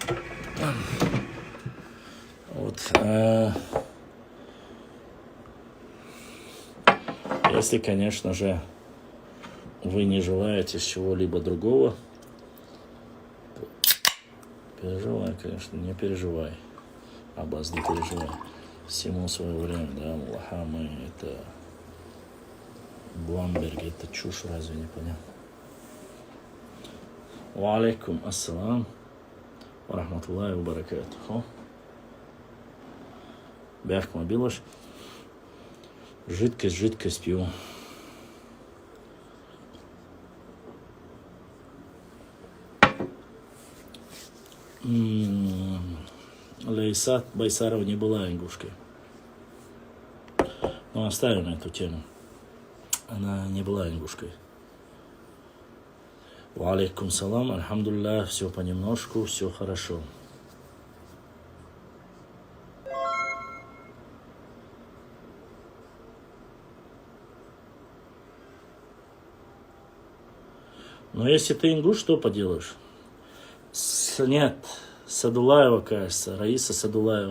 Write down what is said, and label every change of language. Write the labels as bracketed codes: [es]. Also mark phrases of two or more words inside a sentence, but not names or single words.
[ru] Если, конечно же, вы не желаете чего-либо другого, переживай, конечно, не переживай. Аббас, не переживай. Всему свое время, да, Аллаха, мы это... Блумберг, это чушь, разве не понял? [ar] وعليكم السلام ورحمة الله وبركاته. [inh] Бяхк мобилаш. [ru] Жидкость пью. Лейсат Байсарова не была ингушкой. Но оставим эту тему. она не была ингушкой. [ar] وعليكم السلام، الحمد لله, [ru] все понемножку, все хорошо. Но если ты ингуш, что поделаешь? Нет, Садулаева, кажется, Раиса Садулаева.